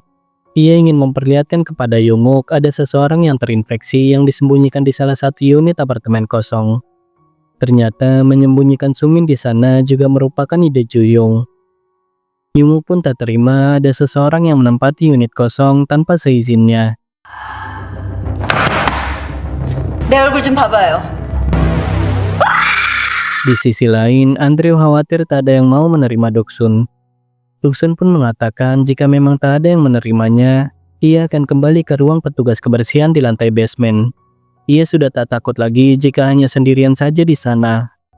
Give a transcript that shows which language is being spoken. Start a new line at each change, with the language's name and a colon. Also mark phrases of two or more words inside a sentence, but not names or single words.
Indonesian: Ia ingin memperlihatkan kepada Yonguk ada seseorang yang terinfeksi yang disembunyikan di salah satu unit apartemen kosong. Ternyata menyembunyikan Sumin di sana juga merupakan ide Juyung. Yonguk pun tak terima ada seseorang yang menempati unit kosong tanpa seizinnya.
Korean: 내 얼굴 좀 봐봐요.
Indonesian: Di sisi lain, Andrew khawatir tak ada yang mau menerima Doksun. Doksun pun mengatakan jika memang tak ada yang menerimanya, ia akan kembali ke ruang petugas kebersihan di lantai basement. Ia sudah tak takut lagi jika hanya sendirian saja di sana.